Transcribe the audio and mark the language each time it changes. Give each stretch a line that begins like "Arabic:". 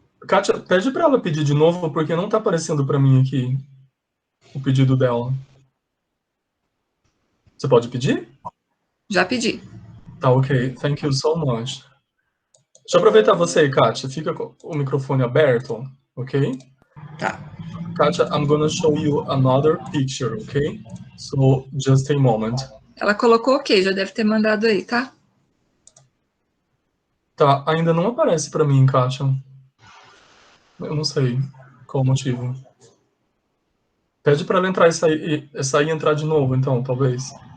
Portuguese: Kátia, pede para ela pedir de novo, porque não tá aparecendo para mim aqui o pedido dela. Você pode pedir? Já pedi. Tá, ok.
English: Thank you so much.
Portuguese: Deixa eu aproveitar você aí, Kátia. Fica com o microfone aberto, ok? Tá.
English: Kátia, I'm gonna show you another picture, ok? So, just a moment.
Portuguese: Ela colocou ok, já deve ter mandado aí, tá? Tá, ainda não aparece pra mim, Kátia. Eu não sei qual o motivo. Pede para ela entrar e sair e entrar de novo, então, talvez.